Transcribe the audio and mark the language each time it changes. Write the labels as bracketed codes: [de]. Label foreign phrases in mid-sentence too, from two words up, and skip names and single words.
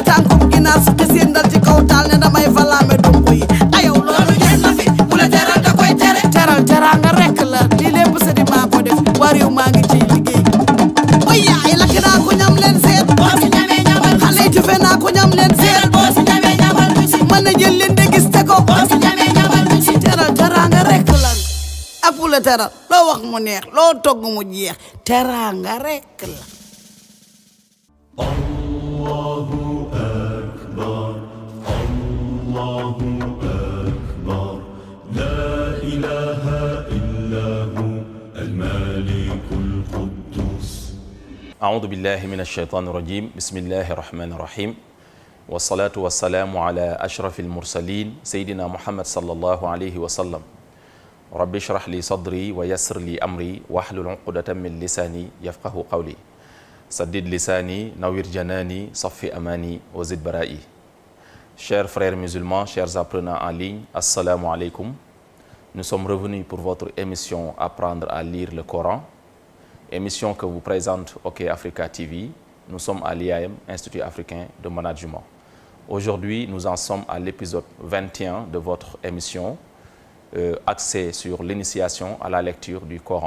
[wo] tànkum ginaar su xiseen dal ci kaw taal ne damay falaame dump yi ayow loolu jeex na fi bu la teral da koy tere teral teraanga rekk la lii lépp sedi maa ko def war yow maa ngi ciy liggéey way yaay lakk naa ko ñam leen seet boo si ñamee ñamal xale yi tufe naa ko ñam leen seet boo si ñamee ñamal du si mën na jël leen de gis te ko boo si ñamee ñamal du si teral teraanga rekk la ak bu la teral loo wax mu neex loo togg mu jeex teraanga rekk la [ar] أعوذ بالله من الشيطان الرجيم بسم الله الرحمن الرحيم والصلاة والسلام على أشرف المرسلين سيدنا محمد صلى الله عليه وسلم رب اشرح لي صدري ويسر لي أمري واحلل عقدة من لساني يفقه قولي سدد لساني نوّر جناني صفي أماني وزد برائي. [fr] Chers frères musulmans, chers apprenants en ligne, [ar] السلام عليكم. [fr] Nous sommes revenus pour votre émission Apprendre à lire le Coran. Émission que vous présente OK Africa TV. Nous sommes à l'IAM, Institut africain de management. Aujourd'hui, nous en sommes à l'épisode 21 de votre émission, axée sur l'initiation à la lecture du Coran.